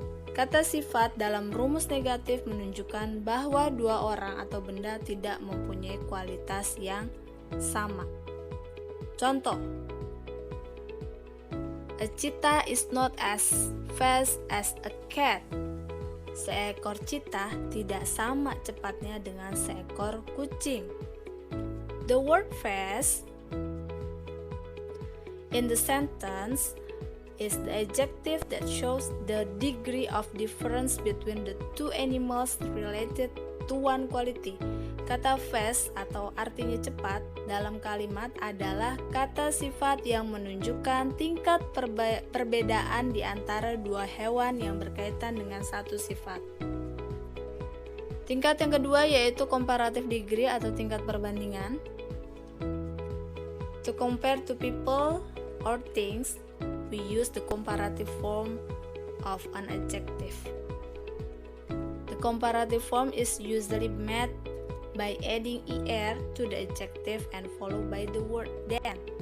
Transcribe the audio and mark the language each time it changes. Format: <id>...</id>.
<id>Kata sifat dalam rumus negatif menunjukkan bahwa dua orang atau benda tidak mempunyai kualitas yang sama.</id> <en>Contoh, a cheetah is not as fast as a cat.</en> <id>Seekor cheetah tidak sama cepatnya dengan seekor kucing.</id> <en>The word fast in the sentence is the adjective that shows the degree of difference between the two animals related to one quality.</en> <id>Kata fast atau artinya cepat dalam kalimat adalah kata sifat yang menunjukkan tingkat perbedaan di antara dua hewan yang berkaitan dengan satu sifat. Tingkat yang kedua yaitu comparative degree atau tingkat perbandingan.</id> <en>To compare two people or things, we use the comparative form of an adjective. The comparative form is usually made by adding er to the adjective and followed by the word then.</en>